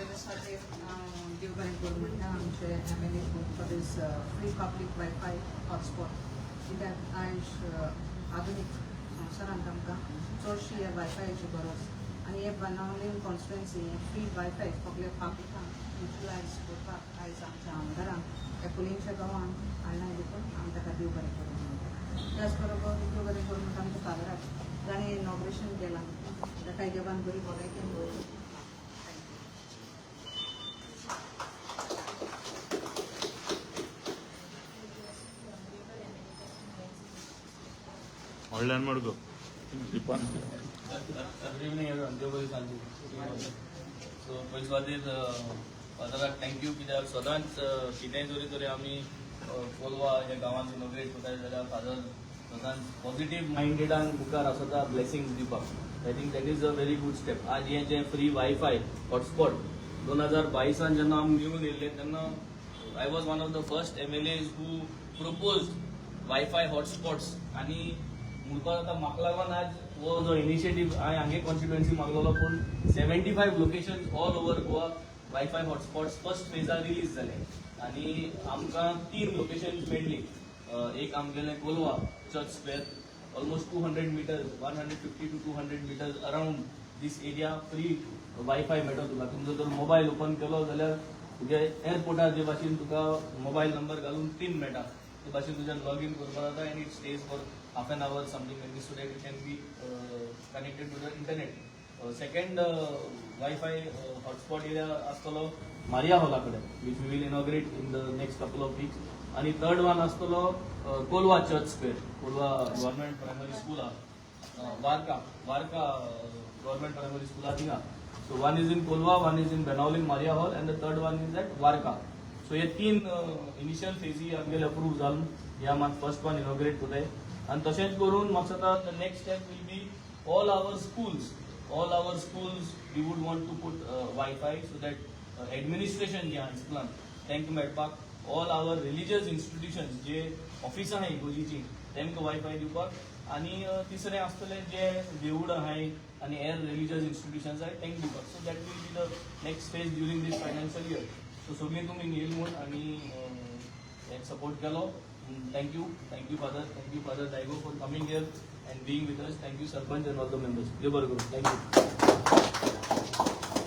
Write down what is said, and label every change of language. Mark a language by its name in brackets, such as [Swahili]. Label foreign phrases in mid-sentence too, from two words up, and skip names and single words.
[Konkani] खातीर हांव देव बरें करूं म्हणटा आमचे [English] MLA for this free public WiFi hotspot [Konkani] कित्याक आयज आधुनीक संवसारांत आमकां चडशी ह्या वायफायाची गरज आनी हे बाणावलीम [English] constituency free WiFi [Konkani] सगळे पाब्लिकांक युटिलायज करपाक आयज आमच्या आमदारांक एकुणीशे गांवांक हाडला देखून आमी ताका देव बरें करूं म्हणटा त्याच बरोबर देव बरें करूं म्हणटा आमच्या फादराक ताणें इनॉग्रेशन केलां ताका देवान बरी भलायकेन दवरूं. ऑनलाइन मडगो दीपान [English] Good evening everyone. [Konkani] देव सांजे. सो पयस वादेर फादराक थँक्यू कित्याक सदांच कितेंय तरी तरी आमी कोलवा ह्या गांवांत इनॉग्रेट करताय जाल्यार फादर सदांच [English] positive minded [Konkani] मुखार आसता ब्लेसिंग्स दिवपाक. [English] I think that is a very good step. [Konkani] आज हें जें [English] free WiFi hotspot [Konkani] 2022 जेन्ना आमी घेवन येयल्ले तेन्ना [English] I was one of the first MLAs who proposed WiFi hotspots [Konkani] आनी म्हणपाक आतां म्हाका लागून आज हो जो इनिशिएटीव हांवें हांगे कॉन्स्टिट्युएन्सी मागलेलो पूण 75 [English] locations all over Goa WiFi hotspots first [Konkani] फेजार रिलीज जाले आनी आमकां 3 लोकेशन्स मेळ्ळी. एक आमगेलें [English] Colva church square almost 200 meters 150 to 200 meters around this area free WiFi [Konkani] मेळटा तुका. तुमचो जर [English] mobile open [Konkani] केलो जाल्यार तुगे एअरपोर्टार जे भाशेन तुका [English] mobile number [Konkani] घालून पिन मेळटा ते भाशेन तुज्यान लॉगीन करपाक जाता [English] and it stays for half an hour something like this so that it can be connected to the internet. Second Wi-Fi hotspot area astolo Maria Hall kade which we will inaugurate in the next couple of weeks. And third one astolo Kolwa Church Square, Kolwa Government Primary School Varka Government Primary School tinga. So one is in Kolwa, one is in Benaulim Maria Hall and the third one is at Varka. [Konkani] So हे 3 [English] initial phase [Konkani] आमगेले अप्रूव जावन ह्या मात [English] first one [Konkani] इनॉग्रेट करताय. आणि तशेंच करून म्हाका दिसता [English] the next step will be all our schools we would want to put WiFi so that administration [Konkani] जे आहा स्कुलान तांकां मेळपाक [English] all our religious institutions [Konkani] जे ऑफिसां आहाय इगोजीची तांकां वायफाय दिवपाक आनी तिसरें आसतलें जे देवूळ आहाय आनी हेर [English] religious institutions [Konkani] आहाय तांकां दिवपाक. [English] So that will be the next phase during this financial year. सो [Konkani] सगळीं तुमी येयली म्हूण आनी एक सपोर्ट केलो. [English] Thank you Father Daigo for coming here and being with us. Thank you Sarpanch and all the members. Thank you.